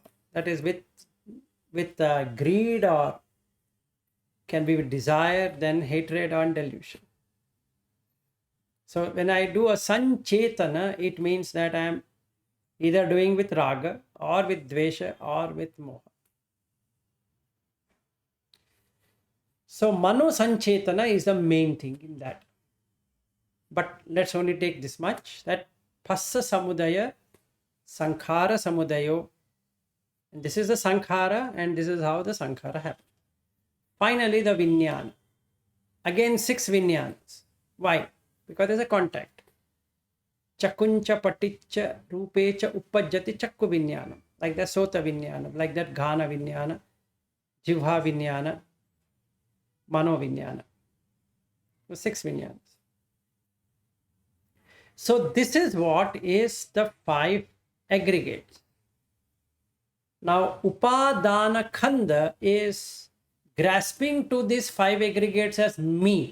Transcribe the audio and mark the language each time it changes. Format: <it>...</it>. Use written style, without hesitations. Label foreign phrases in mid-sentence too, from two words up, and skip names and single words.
<en>That is with greed, or can be with desire, then hatred and delusion. So when I do a sanchetana, it means that I am either doing with raga or with dvesha or with moha. So</en> <pi>mano sanchetana</pi> <en>is the main thing in that. But let's only take this much, that</en> <pi>phassa samudaya, sankhara samudayo.</pi> <en>And this is the sankhara, and this is how the sankhara happens. Finally, the vinyana. Again, 6 vinyanas. Why? Because there's a contact.</en> <pi>Chakuncha paticha rupecha uppajjati chakku vinyana.</pi> <en>Like that</en> <pi>sota vinyana,</pi> <en>like that</en> <pi>ghana vinyana, jivha vinyana, mano vinyana.</pi> <en>The 6 vinyanas. So this is what is the 5 aggregates. Now,</en> <pi>upadana khanda</pi> <en>is grasping to these 5 aggregates as me.</en>